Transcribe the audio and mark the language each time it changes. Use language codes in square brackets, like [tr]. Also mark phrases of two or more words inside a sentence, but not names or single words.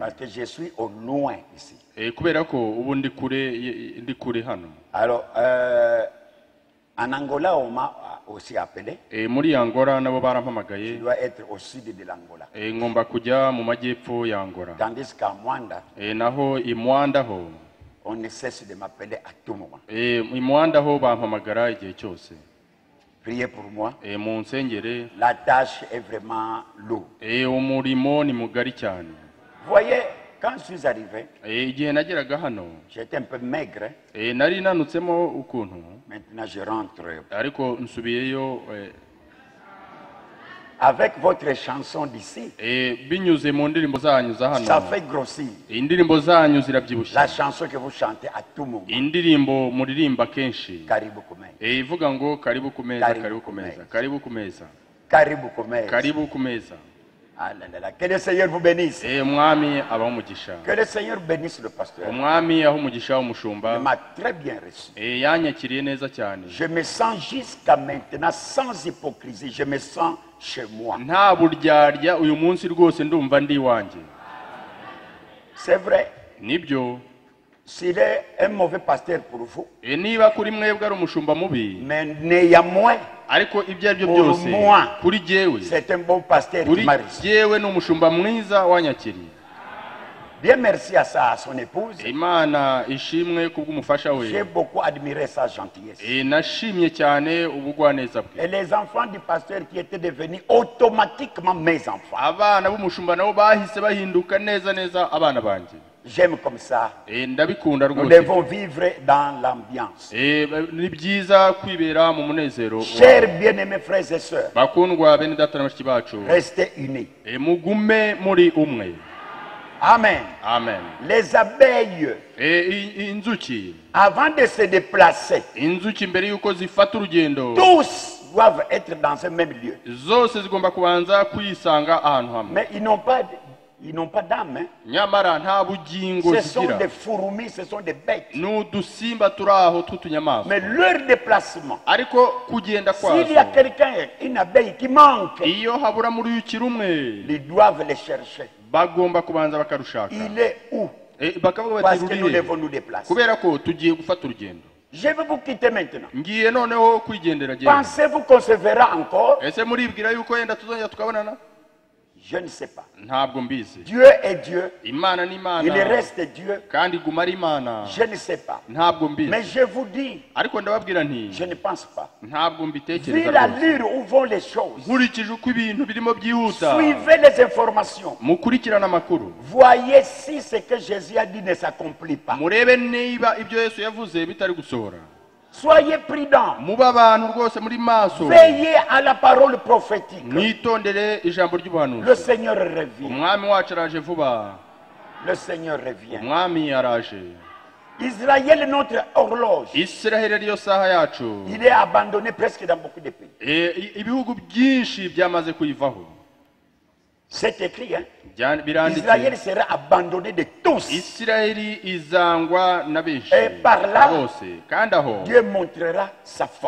[fr] Parce que je suis au loin ici. [rw] Kubera ko ubu ndi kure hano. [fr] Alors, en Angola, on m'a aussi appelé. [rw] Muri Angola nabo barampamagaye. [fr] Je dois être au sud de l'Angola. [rw] Ngomba kujya mu majyepfo ya Angola. [fr] Tandis qu'à Mwanda, [rw] naho i Mwanda ho [fr] on ne cesse de m'appeler à tout moment. [rw] i Mwanda ho bampamagara igihe cyose. [fr] Priez pour moi. [rw] Mu nsengere. [fr] La tâche est vraiment lourde. [rw] Umurimo ni mugari cyane. [fr] Voyez, quand je suis arrivé, [rw] igihe nageraga hano [fr] j'étais un peu maigre. [rw] Nari nanutsemo ukuntu. [fr] Maintenant je rentre. [rw] Ariko nsubiyeyo [fr] avec votre chanson d'ici. [rw] Binyuze mu ndirimbo zanyu za hano. [fr] Ça fait grossir. [rw] Indirimbo zanyu zirabyibushye. [fr] La chanson que vous chantez à tout moment. [rw] Indirimbo muririmba kenshi. [sw] Karibu kumeza. [rw] Ivuga ngo [sw] karibu kumeza, karibu kumeza, karibu kumeza. Karibu kumeza. Karibu kumeza. [fr] Ah là là là, que le Seigneur vous bénisse. [rw] Umwami abaho umugisha. [fr] Que le Seigneur bénisse le pasteur. [rw] Umwami aho umugisha umushumba. [fr] Il m'a très bien reçu. [rw] Yanyakiriye neza cyane. [fr] Je me sens jusqu'à maintenant sans hypocrisie, je me sens chez moi. [rw] Nta buryarya uyu munsi rwose ndumva ndi wanjye. [fr] C'est vrai. [rw] Nibyo. [fr] S'il est un mauvais pasteur pour vous, [rw] niba kuri mwebwe ari umushumba mubi, [fr] mais néanmoins, [rw] ariko ibyo aribyo byose kuri jewe, [fr] c'est un bon pasteur qui m'a reçu. [rw] Jewe n'umushumba mwiza wanyakiriye. [fr] Bien merci à son épouse. [rw] Imana ishimwe kubw'umufasha we. [fr] J'ai beaucoup admiré sa gentillesse. [rw] Nashimye cyane ubugwaneza bwe. [fr] Et les enfants du pasteur qui étaient devenus automatiquement mes enfants. [rw] Abana b'umushumba nabo bahise bahinduka neza neza abana banje. [fr] J'aime comme ça. [rw] Ndabikunda rwose. [fr] Nous devons vivre dans l'ambiance. [rw] Ni byiza kwibera mu munezero. [fr] Chers bien-aimés frères et sœurs, [rw] bakundwa bene data na bashiki bacu, [fr] restez unis. [rw] Mugume muri umwe. [fr] Amen. [rw] Amen. [fr] Les abeilles, [rw] inzuki, [fr] avant de se déplacer, [rw] inzuki mbere yuko zifata urugendo, [fr] tous doivent être dans un même lieu. [rw] Zose zigomba kubanza kuyisanga ahantu hamwe. [fr] Mais ils n'ont pas d'âme. [rw] Nyamara nta bugingo zigira. [fr] Ce sont des fourmis, ce sont des bêtes. [rw] N'udusimba turaho tutunyamaswa. [fr] Mais leur déplacement, [rw] ariko kugenda kwazo, [fr] s'il y a quelqu'un, une abeille qui manque, [rw] iyo habura muri uruyuki rumwe, [fr] ils doivent les chercher. [rw] Bagomba kubanza bakarushaka. [fr] Il est où? [rw] Bakavuga [fr] Parce [rw] bati [fr] que nous devons nous déplacer. [rw] kubera ko tugiye gufata urugendo. [fr] Je vais vous quitter maintenant. [rw] Ngiye noneho kwigendera je. [fr] Pensez-vous qu'on se verra encore? [rw] Ese muribwira yuko yenda tuzongera tukabonana? [fr] Je ne sais pas. [rw] Ntabwo mbizi. [fr] Dieu est Dieu. [rw] Imana ni Imana. [fr] Il reste Dieu. [rw] Kandi guma ari Imana. [fr] Je ne sais pas. [rw] Ntabwo mbizi. [fr] Mais je vous dis, [rw] ariko ndababwira nti, [fr] je ne pense pas. [rw] Ntabwo mbitekereza. [fr] Vu l'allure où vont les choses, [rw] nkurikije uko ibintu birimo byihuta, [fr] suivez les informations. [rw] Mukurikirana amakuru. [fr] Voyez si ce que Jésus a dit ne s'accomplit pas. [rw] Murebe niba ibyo Yesu yavuze bitari gusohora. [fr] Soyez prudents. [rw] Muba abantu rwose muri maso. [fr] Veillez à la parole prophétique. [rw] Mwitondere ijambo ry'ubuhanuzi. [fr] Le Seigneur revient. [rw] Umwami wacu araje vuba. [fr] Le Seigneur revient. [rw] Umwami araje. [fr] Israël, notre horloge, [rw] Israël ariyo saha yacu, [fr] il est abandonné presque dans beaucoup de pays. [rw] Ibihugu byinshi byamaze kuyivaho. [fr] C'est écrit, hein? [rw] Biranditse. [fr] Israël sera abandonné de tous. [rw] Israeli izangwa na benshi. [fr] Et par là, [rw] bose. Kandi aho, [fr] Dieu montrera sa force.